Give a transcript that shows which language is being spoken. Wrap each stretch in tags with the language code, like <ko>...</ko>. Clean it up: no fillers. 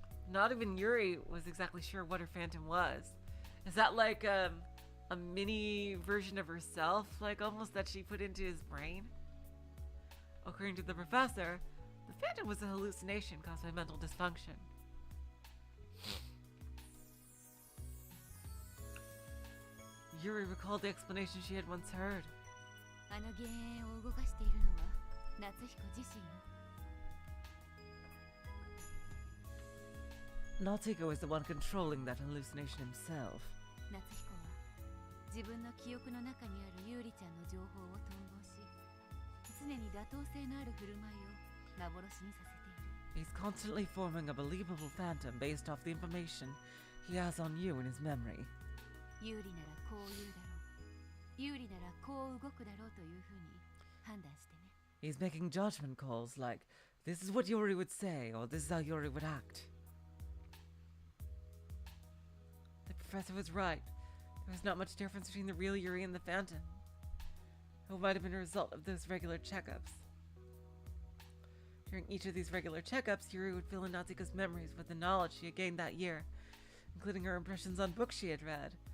<en>Not even Yuri was exactly sure what her Phantom was. Is that like a mini version of herself, like almost that she put into his brain? According to the professor, the Phantom was a hallucination caused by mental dysfunction. Yuri recalled the explanation she had once heard.</en> <ja>あの幻影を動かしているのは夏彦自身よ。</ja> <en>Natsuko is the one controlling that hallucination himself.</en> <ja>夏彦は自分の記憶の中にある優里ちゃんの情報を統合し、常に妥当性のある振る舞いを幻にさせている。</ja> <en>He's constantly forming a believable phantom based off the information he has on you in his memory.</en> <ja>有利ならこう言うだろう、有利ならこう動くだろうというふうに判断してね。</ja> <en>He's making judgment calls like, this is what Yuri would say, or this is how Yuri would act. The professor was right. There was not much difference between the real Yuri and the Phantom. It might have been a result of those regular checkups. During each of these regular checkups, Yuri would fill in Natsuko's memories with the knowledge she had gained that year, including her impressions on books she had read.</en>